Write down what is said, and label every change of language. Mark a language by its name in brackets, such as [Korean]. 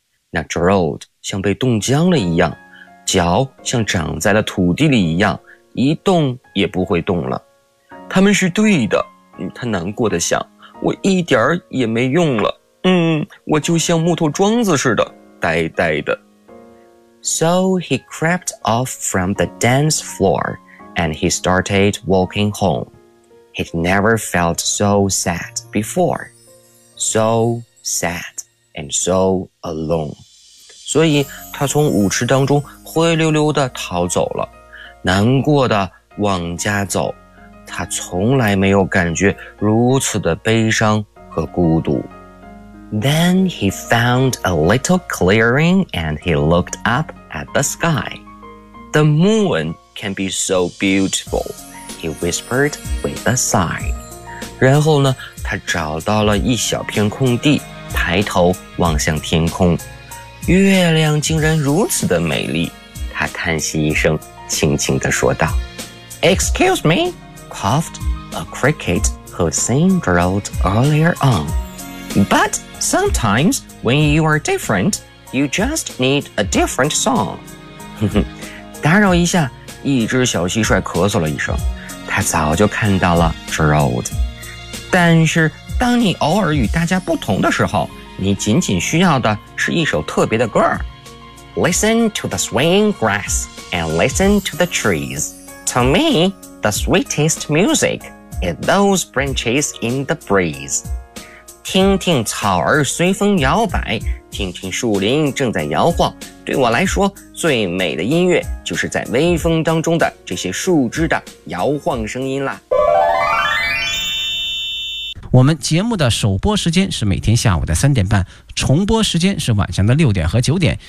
[Chinese] 那 Gerald 像被冻僵了一样，脚像长在了土地里一样，一动也不会动了。他们是对的，他难过的想，我一点儿也没用了，我就像木头桩子似的，呆呆的。 [English] So he crept off from the dance floor, and he started walking home. He'd never felt so sad before. So sad and so alone. [Chinese] 所以他从舞池当中灰溜溜地逃走了。难过的往家走，他从来没有感觉如此的悲伤和孤独。 [English] Then he found a little clearing and he looked up at the sky. The moon can be so beautiful, he whispered with a sigh. [Chinese] 然后呢，他找到了一小片空地，抬头望向天空。月亮竟然如此的美丽，他叹息一声。轻轻地说道 [English] Excuse me, coughed a cricket who'd seen Gerald earlier on. But sometimes when you are different, you just need a different song. [Chinese] 打扰一下，一只小蟋蟀咳嗽了一声，他早就看到了 Gerald. 但是当你偶尔与大家不同的时候，你仅仅需要的是一首特别的歌。 [English] Listen to the swaying grass and listen to the trees. To me, the sweetest music is those branches in the breeze. [Chinese] 听听草儿随风摇摆，听听树林正在摇晃。对我来说，最美的音乐就是在微风当中的这些树枝的摇晃声音啦。我们节目的首播时间是每天下午的3:30，重播时间是晚上的6:00和9:00。